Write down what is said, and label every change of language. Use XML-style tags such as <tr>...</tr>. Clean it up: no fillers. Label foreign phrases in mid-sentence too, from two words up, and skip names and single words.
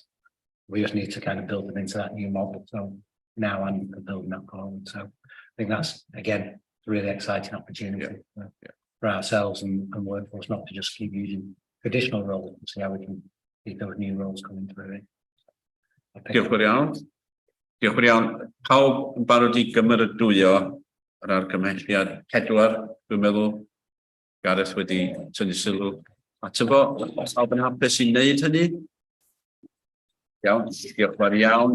<en>We just need to kind of build them into that new model. So now I'm building that forward. So I think that's again a really exciting opportunity for ourselves and workforce, not to just keep using traditional roles and see how we can keep those new roles coming through.</en> <cy>Diolch yn iawn. Diolch yn iawn. Pawb yn barod I gymeradwyo yr argymhelliad 4, dwi'n meddwl Gareth wedi tynnu sylw ato fo. Pawb yn hapus I wneud hynny? Iawn, diolch yn fawr iawn.</cy>